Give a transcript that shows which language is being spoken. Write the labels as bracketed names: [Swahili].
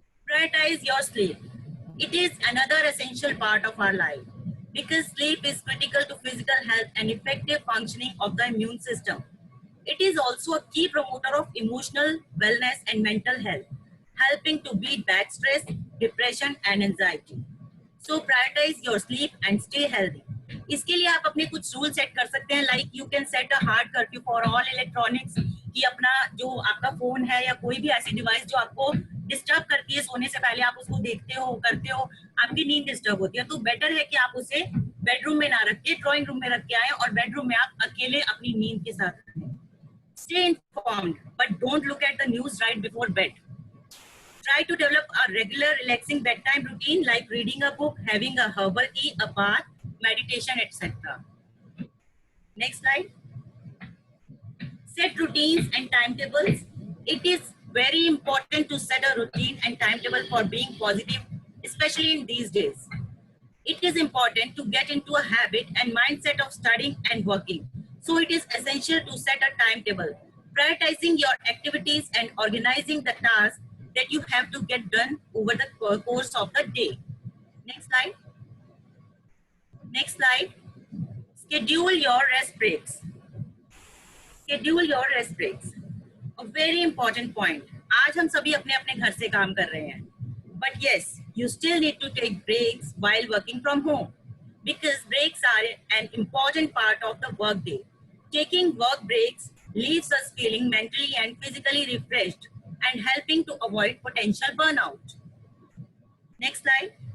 [English] Prioritize your sleep. It is another essential part of our life because sleep is critical to physical health and effective functioning of the immune system. It is also a key promoter of emotional wellness and mental health, helping to beat back stress, depression and anxiety. So prioritize your sleep and stay healthy. [Hindi] इसके लिए आप अपने कुछ rule set कर सकते हैं, [English] like you can set a hard curfew for all electronics, [Hindi] कि अपना जो आपका फोन है या कोई भी ऐसी डिवाइस जो आपको डिस्टर्ब करती है सोने से पहले, आप उसको देखते हो, करते हो, आपकी नींद डिस्टर्ब होती है, तो बेटर है कि आप उसे बेडरूम में ना रख के ड्राइंग रूम में रख के आए और बेडरूम में आप अकेले अपनी नींद के साथ रहें. [English] Stay informed, but don't look at the news right before bed. Try to develop a regular relaxing bedtime routine like reading a book, having a herbal tea, a bath, meditation, etc. Next slide. Set routines and timetables. It is very important to set a routine and timetable for being positive, especially in these days. It is important to get into a habit and mindset of studying and working. So it is essential to set a timetable, prioritizing your activities and organizing the tasks that you have to get done over the course of the day. Next slide. Next slide. Schedule your rest breaks. Schedule your rest breaks. A very important point. [Hindi] आज हम सभी अपने अपने घर से काम कर रहे हैं. [English] But yes, you still need to take breaks while working from home because breaks are an important part of the work day. Taking work breaks leaves us feeling mentally and physically refreshed and helping to avoid potential burnout. Next slide.